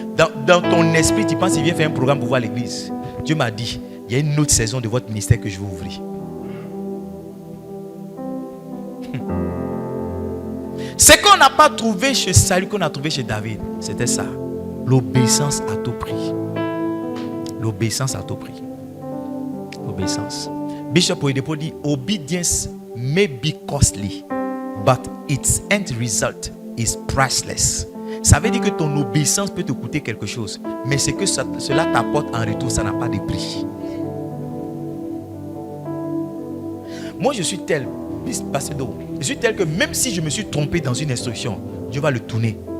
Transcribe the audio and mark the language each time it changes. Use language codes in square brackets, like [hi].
[fr] Dans ton esprit, tu penses qu'il vient faire un programme pour voir l'église. Dieu m'a dit, il y a une autre saison de votre ministère que je vais ouvrir. Ce qu'on n'a pas trouvé chez Saül, qu'on a trouvé chez David, c'était ça. L'obéissance à tout prix. L'obéissance à tout prix. L'obéissance. [en] Bishop Oyedepo [fr] dit, [en] obedience may be costly, but its end result is priceless. [fr] Ça veut dire que ton obéissance peut te coûter quelque chose, mais ce que cela t'apporte en retour, ça n'a pas de prix. Moi, je suis tel, je suis tel que même si je me suis trompé dans une instruction, Dieu va le tourner.